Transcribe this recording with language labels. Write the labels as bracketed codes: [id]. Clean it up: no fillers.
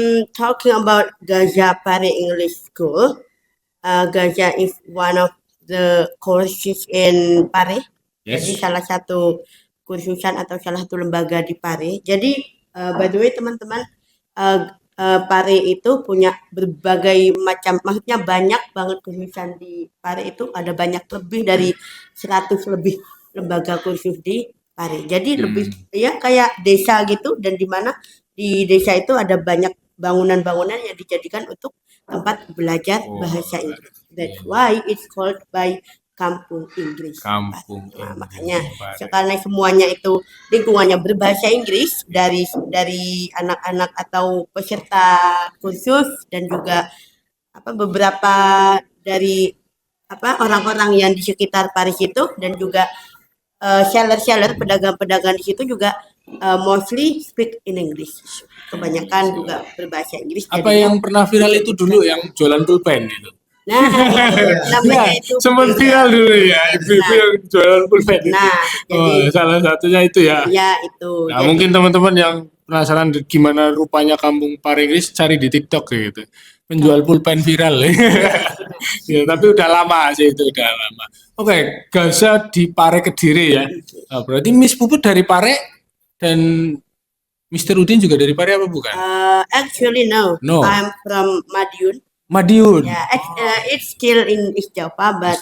[en] Talking about Gaza Pare English School. Gaza is one of the courses in Pare. Yes. [id] Jadi salah satu kursusan atau salah satu lembaga di Pare. Jadi [en] by the way [id] teman-teman, Pare itu punya berbagai macam, maksudnya banyak banget kursusan di Pare itu, ada banyak lebih dari 100 lebih lembaga kursus di Pare. Jadi lebih ya kayak desa gitu, dan di mana di desa itu ada banyak bangunan-bangunan yang dijadikan untuk tempat belajar bahasa Inggris. [en] That's why it's called by Kampung Inggris. [id] Nah, makanya karena semuanya itu lingkungannya berbahasa Inggris, dari anak-anak atau peserta kursus dan juga beberapa dari orang-orang yang di sekitar Paris itu, dan juga seller-seller, pedagang-pedagang di situ juga [en] mostly speak in English. [id] Kebanyakan juga berbahasa Inggris. Apa jadinya- yang pernah viral itu dulu yang jualan pulpen itu? Nah, itu namanya Ya, itu. sempat viral dulu ya, ibu-ibu yang jualan pulpen itu. Nah, jadi Salah satunya itu ya. ya itu. Nah, Jadi, mungkin teman-teman yang penasaran gimana rupanya kampung Pare Inggris, cari di TikTok kayak gitu. Penjual pulpen viral. Ya, tapi udah lama sih itu, udah lama. Oke, Gaza di Pare Kediri ya. Nah, berarti Miss Puput dari Pare dan Mister Udin juga dari Pare apa bukan? [en] actually no. No. I'm from Madiun. Madiun. Yeah, it's still in East Java, but